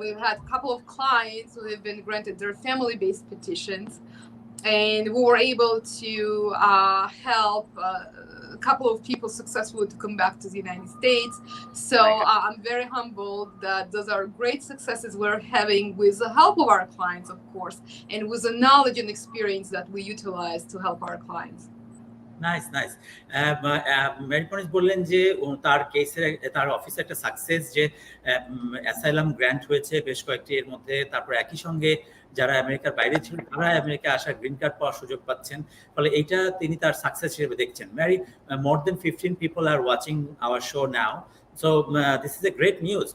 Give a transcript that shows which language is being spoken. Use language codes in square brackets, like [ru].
[en] We've had a couple of clients who have been granted their family-based petitions, and we were able to help a couple of people successfully to come back to the United States. So I'm very humbled that those are great successes we're having with the help of our clients, of course, and with the knowledge and experience that we utilize to help our clients. Nice, nice. [bn] Mary পনেজ বললেন যে তার কেসের, তার অফিসে একটা success, যে asylum grant হয়েছে বেশ কয়েকটি, এর মধ্যে তারপর একই সঙ্গে যারা আমেরিকার বাইরে ছিল তারা আমেরিকায় আসার গ্রিন কার্ড পাওয়ার সুযোগ পাচ্ছেন। ফলে এইটা তিনি তার সাকসেস হিসেবে দেখছেন। [en] Mary, more than 15 people are watching our show now, so this is a great news.